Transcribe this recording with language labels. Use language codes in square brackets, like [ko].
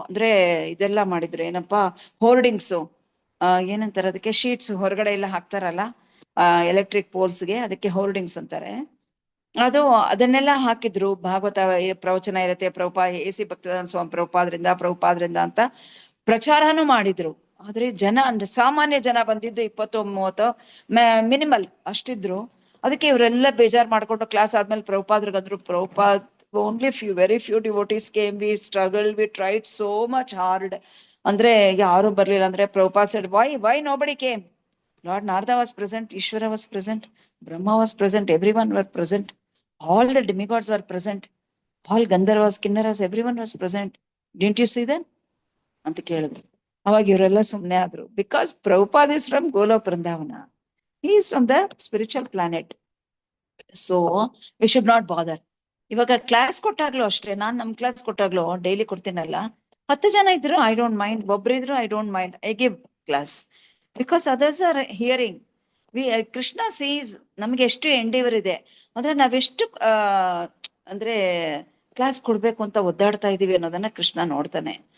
[kn] ಅಂದ್ರೆ ಇದೆಲ್ಲ ಮಾಡಿದ್ರು, ಏನಪ್ಪಾ, ಹೋರ್ಡಿಂಗ್ಸು, ಏನಂತಾರೆ ಅದಕ್ಕೆ, ಶೀಟ್ಸ್ ಹೊರಗಡೆ ಎಲ್ಲ ಹಾಕ್ತಾರಲ್ಲ ಎಲೆಕ್ಟ್ರಿಕ್ ಪೋಲ್ಸ್ಗೆ, ಅದಕ್ಕೆ ಹೋರ್ಡಿಂಗ್ಸ್ ಅಂತಾರೆ. ಅದನ್ನೆಲ್ಲ ಹಾಕಿದ್ರು. ಭಾಗವತ ಪ್ರವಚನ ಇರುತ್ತೆ, ಎ.ಸಿ. ಭಕ್ತಿವೇದಾಂತ ಸ್ವಾಮಿ ಪ್ರಭುಪಾದ್ರಿಂದ ಅಂತ ಪ್ರಚಾರನೂ ಮಾಡಿದ್ರು. ಆದ್ರೆ ಜನ ಅಂದ್ರೆ ಸಾಮಾನ್ಯ ಜನ ಬಂದಿದ್ದು 20-30 ಮಿನಿಮಲ್ ಅಷ್ಟಿದ್ರು. ಅದಕ್ಕೆ ಇವರೆಲ್ಲ ಬೇಜಾರ್ ಮಾಡ್ಕೊಂಡು ಕ್ಲಾಸ್ ಆದ್ಮೇಲೆ ಪ್ರಭುಪಾದ್ರಿಗಂದ್ರು, Prabhupad [en] only very few devotees came, we struggled, we tried so much hard. [kn] ಅಂದ್ರೆ ಯಾರು ಬರ್ಲಿಲ್ಲ. ಅಂದ್ರೆ [en] Prabhupada said, why nobody came? Lord Narada was present, Ishvara was present, Brahma was present, everyone were present, all the demigods were present, all Gandharvas, Kinnaras, everyone was present, didn't you see them [kn] ಅಂತ ಕೇಳಿದ್ರು. ಅವಾಗ ಇವರೆಲ್ಲ ಸುಮ್ನೆ ಆದ್ರು. [en] Because Prabhupada is from Golok Vrindavana, he is from the spiritual planet, so we should not bother. [kn] ಇವಾಗ class ಕೊಟ್ಟಾಗ್ಲೂ ಅಷ್ಟೇ, ನಾನ್ ನಮ್ class ಕೊಟ್ಟಾಗ್ಲೂ daily ಕೊಡ್ತೀನಲ್ಲ, 10 ಜನ ಇದ್ರು [en] I don't mind, [kn] ಒಬ್ರಿದ್ರು I don't mind, [en] I give class because others are hearing. [kn] Krishna seize ನಮ್ಗೆ ಎಷ್ಟು ಎಂಡೇವರ್ ಇದೆ ಅಂದ್ರೆ ನಾವೆಷ್ಟು ಅಂದ್ರೆ ಕ್ಲಾಸ್ ಕೊಡ್ಬೇಕು ಅಂತ ಒದ್ದಾಡ್ತಾ ಇದೀವಿ ಅನ್ನೋದನ್ನ ಕೃಷ್ಣ ನೋಡ್ತಾನೆ.